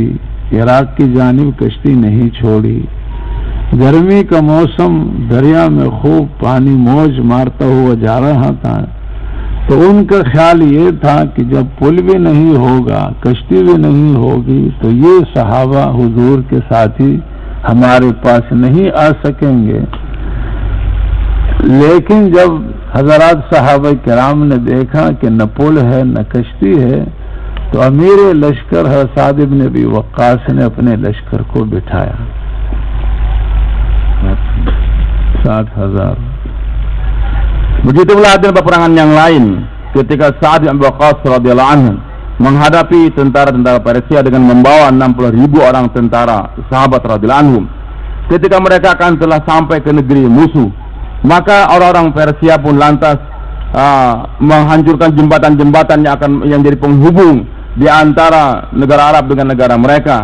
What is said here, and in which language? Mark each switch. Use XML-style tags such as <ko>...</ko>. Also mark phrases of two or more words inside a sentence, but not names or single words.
<hi>इराक की जानिब कश्ती नहीं छोड़ी. गर्मी का मौसम, दरिया में खूब पानी मौज मारता हुआ जा रहा था, तो उनका ख्याल ये था कि जब पुल भी नहीं होगा, कश्ती भी नहीं होगी, तो ये सहाबा हुजूर के साथी हमारे पास नहीं आ सकेंगे. लेकिन जब हजरात साहबा किराम ने देखा कि न पुल है न कश्ती है, तो अमीर लश्कर साद इब्न अबी वक्कास ने अपने लश्कर को बिठाया 60,000.</hi> <id>Begitu pula ada peperangan yang lain ketika Sa'ad bin Abi Waqqas</id> <ar>رضي الله عنه</ar> <id>menghadapi tentara-tentara Persia dengan membawa 60.000 orang tentara sahabat</id> <ar>رضي الله عنهم.</ar> <id>Ketika mereka akan telah sampai ke negeri musuh, maka orang-orang Persia pun lantas menghancurkan jembatan-jembatan yang jadi penghubung di antara negara Arab dengan negara mereka.</id>